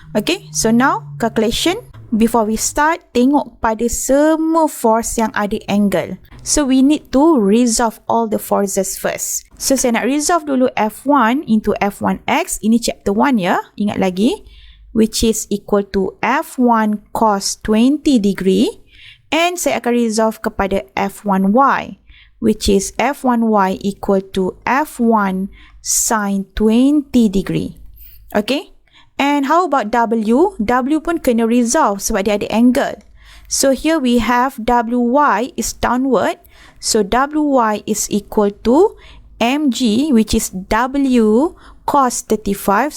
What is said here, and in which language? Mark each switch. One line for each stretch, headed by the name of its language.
English: Okay, so now calculation. Before we start,
Malay: tengok pada semua force yang ada angle.
English: So, we need to resolve all the forces first.
Malay: So, saya nak resolve dulu F1 into F1x. Ini chapter 1 ya. Ingat lagi.
English: Which is equal to F1 cos 20 degree.
Malay: And saya akan resolve kepada F1y.
English: Which is F1y equal to F1 sin 20 degree. Okay. And how about W?
Malay: W pun kena resolve sebab dia ada angle.
English: So here we have WY is downward. So WY is equal to MG, which is W cos 35.